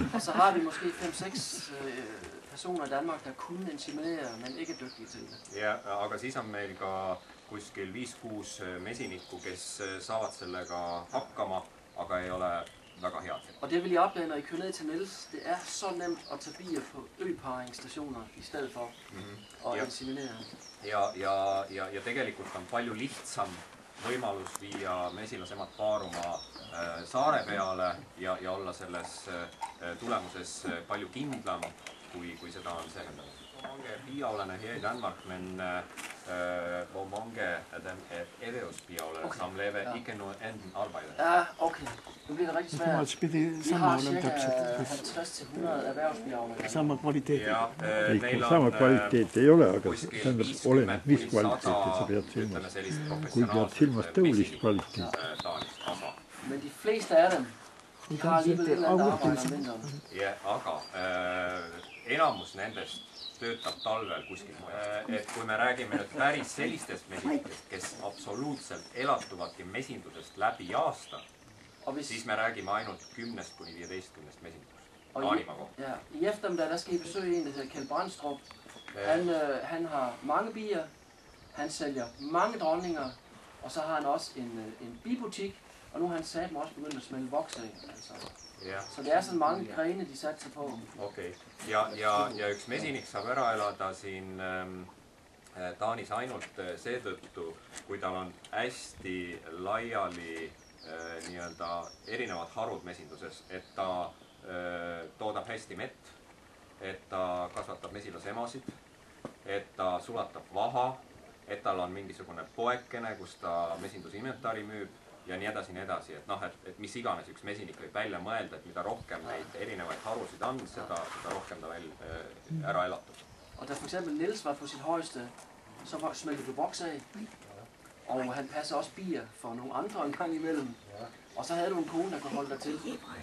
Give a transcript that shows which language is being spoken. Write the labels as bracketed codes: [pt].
[da] Og så har vi måske 5-6 personer i Danmark, der kunne inseminere, men ikke er dygtige til det. [et] Ja, aga siis on meil ka kuskil 5-6 mesinikku, kes saavad sellega hakkama, aga ei ole väga head. [da] Og det vil jeg opleve, når I kører ned til Niels. Det er så nemt at tage bier på øparingsstationer i stedet for at inseminere. [et] Ja tegelikult on palju lihtsam võimalus viia mesilasemad paaruma saare peale ja olla selles tulemuses palju kindlam, kui seda on seemendanud. [da] Mange biavlerne her i Danmark, men hvor mange af dem er erhvervsbiavlere, som laver ikke noget andet arbejde. Ja, okay. Nu bliver det rigtig svært. Vi har cirka 50-100 erhvervsbiavlere. [et] Sama kvaliteet. Sama kvaliteet ei ole, aga oleneb, mis kvaliteeti sa pead silmas. Kui pead silmas tõulist kvaliteeti. [da] Men de fleste af dem har alligevel et eller andet arbejde om vinteren. [et] Ja, aga enamus nendest töötab talvel kuskil. Et kui me räägime nüüd päris sellistest mesinikest, kes absoluutselt elatuvadki mesindusest läbi aasta, siis me räägime ainult 10-15 mesinikust. Taanimaa kohta. [da] Ja, i eftermiddag, der skal I besøge en, der hedder Kjeld Brandstrup. Han har mange bier, han sælger mange dronninger, og så har han også en bibutik, og nu har han sat mig også begyndt at smelde voks af. Altså. Ja. Så det er sådan mange grene, de satte sig på. Okay. [et] Ja üks mesinik saab ära elada siin Taanis ainult seetõttu, kui tal on hästi laiali nii-öelda erinevad harud mesinduses, et ta toodab hästi mett, et ta kasvatab mesilasemasid, et ta sulatab vaha, et tal on mingisugune poekene, kus ta mesindusinventari müüb ja nii edasi, et mis iganes üks mesinik võib välja mõelda, et mida rohkem neid erinevaid harusid on, seda rohkem ta veel ära elatab. [da] Og da for eksempel Niels var på sit højeste, så smeldte du voks af, og han passer også bier for nogle andre en gang imellem. Og så havde du en kone, der kunne holde dig til.